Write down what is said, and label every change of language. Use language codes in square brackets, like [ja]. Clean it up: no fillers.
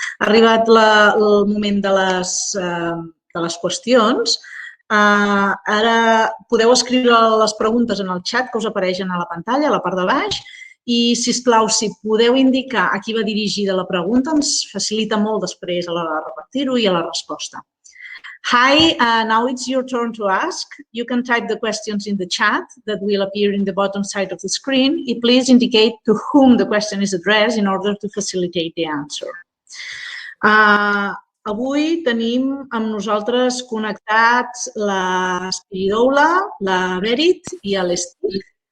[ca] Ha arribat el moment de les qüestions. Ara podeu escriure les preguntes en el xat que us apareixen a la pantalla, a la part de baix. I, sisplau, si podeu indicar a qui va dirigida la pregunta, ens facilita molt després a l'hora de repartir-ho i a la resposta. [en] Hi, now it's your turn to ask. You can type the questions in the chat that will appear in the bottom side of the screen. And please indicate to whom the question is addressed in order to facilitate the answer. [ca] Avui tenim amb nosaltres connectats la Spiridoula, la Berit i l'Stig.